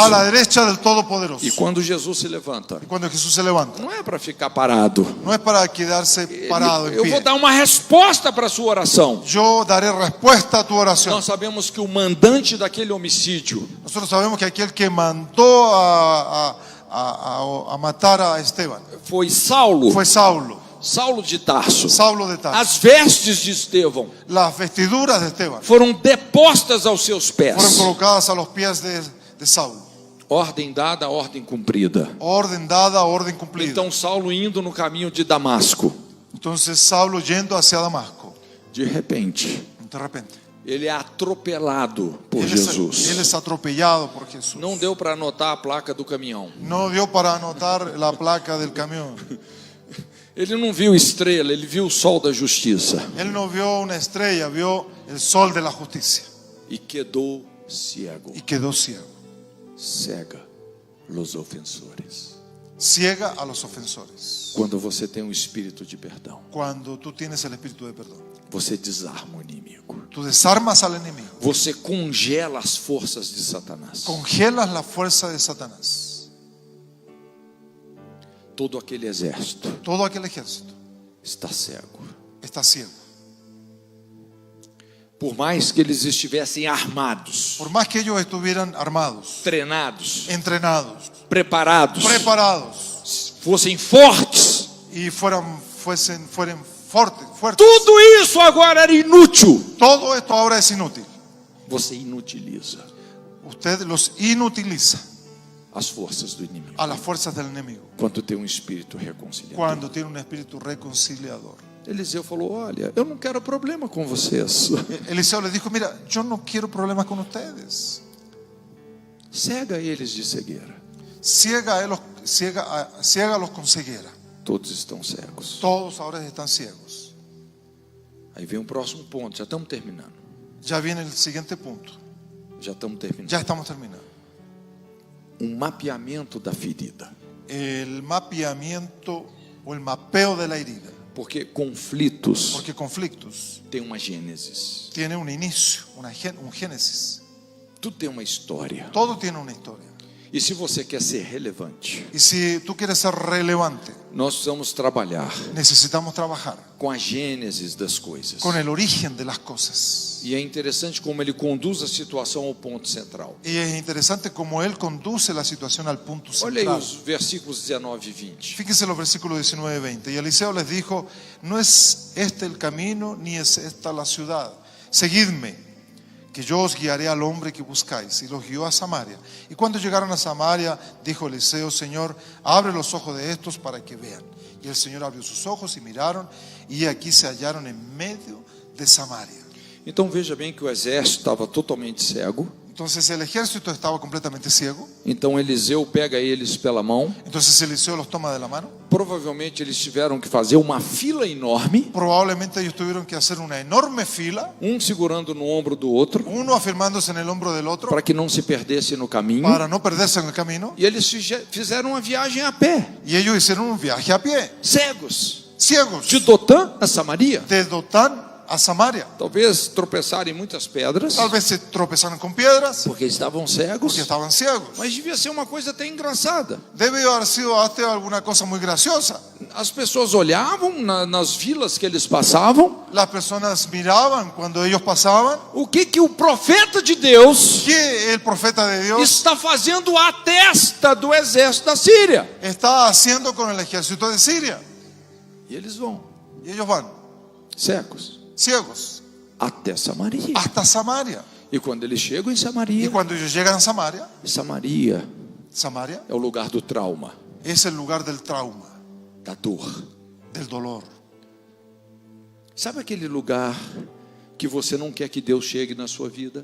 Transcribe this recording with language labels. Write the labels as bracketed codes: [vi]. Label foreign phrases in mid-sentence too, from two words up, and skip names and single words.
[es] a la derecha del Todopoderoso. [pt] E quando Jesus se levanta, [es] Y cuando Jesús se levanta, [pt] não é para ficar parado. [es] no es para quedarse parado en [pt] Eu vou [es] pie. [pt] dar uma resposta para a sua oração. [es] Yo daré respuesta a tu oración. [pt] Nós sabemos que o mandante daquele homicídio [es] Nosotros sabemos que aquel que mandó a matar a Esteban [pt] foi Saulo, [es] fue Saulo, [pt] Saulo de Tarso. [es] Saulo de Tarso. [pt] As vestes de Estevão [es] Las vestiduras de Esteban [pt] foram depostas aos seus pés. [es] fueron colocadas a los pies de Saulo. [pt] Ordem dada, ordem cumprida. [es] Orden dada, orden cumplida. [pt] Então Saulo indo no caminho de Damasco, [es] Entonces Saulo yendo hacia Damasco, [pt] de repente, [es] de repente, [pt] ele é atropelado por [es] él [pt] Jesus. [es] es atropellado por Jesús. [pt] Não deu para anotar a placa do caminhão. [es] No dio para anotar la placa del camión. [pt] Ele não viu estrela, ele viu o sol da justiça. [es] Él no vio una estrella, vio el sol de la justicia [pt] E quedou ciego. [es] y quedó ciego. [pt] Cega [es] los ofensores. Ciega a los ofensores. [pt] Quando você tem um espírito de perdão, [es] Cuando tú tienes el espíritu de perdón, [pt] você desarma o inimigo. [es] tú desarmas al enemigo, [pt] Você congela as forças de Satanás. [es] congelas la fuerza de Satanás. [pt] Todo aquele exército [es] Todo aquel ejército [pt] está cego. [es] está ciego. [pt] Por mais que eles estivessem armados, [es] Por más que ellos estuvieran armados, [pt] treinados, [es] entrenados, [pt] preparados, [es] preparados [pt] fossem fortes, [es] y fueran fuertes, [pt] tudo isso agora era inútil. [es] todo esto ahora es inútil. [pt] Você inutiliza [es] Usted los inutiliza [pt] as forças do inimigo [es] a las fuerzas del enemigo [pt] quando tem um espírito reconciliador. [es] cuando tiene un espíritu reconciliador. [pt] Eliseu falou: olha, eu não quero problema com vocês. [es] Eliseo les dijo, mira, yo no quiero problemas con ustedes. [pt] Cega eles de cegueira. [es] Ciégalos con ceguera. [pt] Todos estão cegos. [es] Todos ahora están ciegos. [pt] Aí vem o próximo ponto, já estamos terminando. [es] Ya viene el siguiente punto. [pt] Já estamos terminando. [es] Ya estamos terminando. [pt] Mapeamento da ferida. [es] El mapeamiento o el mapeo de la herida. [pt] Porque conflitos [es] Porque conflictos [pt] têm uma gênesis. [es] tiene un inicio, un génesis. [pt] Tudo tem uma história. [es] Todo tiene una historia. [pt] E se você quer ser relevante, [es] Y si tú quieres ser relevante, [pt] nós precisamos trabalhar [es] necesitamos trabajar [pt] com a gênesis das coisas. [es] con el origen de las cosas. [pt] E é interessante como ele conduz a situação ao ponto central. [es] Y es interesante cómo él conduce la situación al punto [pt] Olha aí [es] central. [pt] os versículos 19 e 20. [es] Fíjense los versículos 19 y 20. Y Eliseo les dijo, no es este el camino, ni es esta la ciudad. Seguidme, que yo os guiaré al hombre que buscáis. Y los guió a Samaria. Y cuando llegaron a Samaria, dijo Eliseo, Señor, abre los ojos de estos para que vean. Y el Señor abrió sus ojos y miraron, y aquí se hallaron en medio de Samaria. [pt] Então veja bem que o exército estava totalmente cego. [es] Entonces el ejército estaba completamente ciego. [pt] Então Eliseu pega eles pela mão. [es] Entonces Eliseo los toma de la mano. [pt] Provavelmente eles tiveram que fazer uma fila enorme, [es] Probablemente ellos tuvieron que hacer una enorme fila, [pt] segurando no ombro do outro, [es] uno afirmándose en el hombro del otro [pt] para que não se perdesse no caminho. [es] para no perderse en el camino. [pt] E eles fizeram uma viagem a pé, [es] Y ellos hicieron un viaje a pie, [pt] cegos, [es] ciegos, [pt] de Dotã a Samaria. [es] de Dotán a Samaria. [pt] Talvez tropeçarem em muitas pedras, [es] Tal vez se tropezaron con piedras [pt] porque estavam cegos, [es] porque estaban ciegos. [pt] mas devia ser uma coisa até engraçada. [es] Debió haber sido hasta alguna cosa muy graciosa. [pt] As pessoas olhavam nas vilas que eles passavam, [es] Las personas miraban cuando ellos pasaban. [pt] o que o profeta de Deus [es] ¿Qué el profeta de Dios [pt] está fazendo à testa do exército da Síria? [es] está haciendo con el ejército de Siria? [pt] E eles vão, [es] Y ellos van [pt] cegos, [es] ciegos [pt] até Samaria. [es] hasta Samaria. [pt] E quando eles chegam em [es] Y [pt] Samaria, [es] cuando ellos llegan a Samaria, [pt] Samaria é o lugar do trauma, [es] es el lugar del trauma, [pt] da dor. [es] del dolor. [pt] Sabe aquele lugar que você não quer que Deus chegue na sua vida?